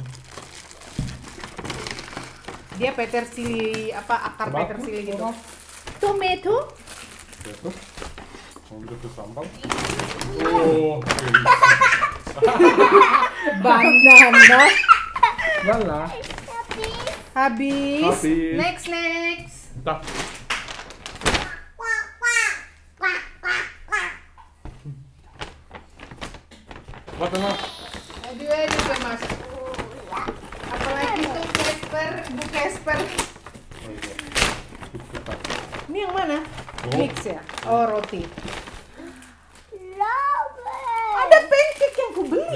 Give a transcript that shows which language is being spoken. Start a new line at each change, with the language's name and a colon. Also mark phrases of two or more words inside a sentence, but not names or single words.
Indonesian: Dia petersili, akar petersili gitu. Tomato. Sambal. Oh, banana. Lala. Habis. Next.
German: Da. Warte mal.
Indonesian: Aduh, udah masuk. Apalagi tuh Bu Casper. Ini yang mana? Mix ya? Oh, roti. Ada pancake yang ku beli.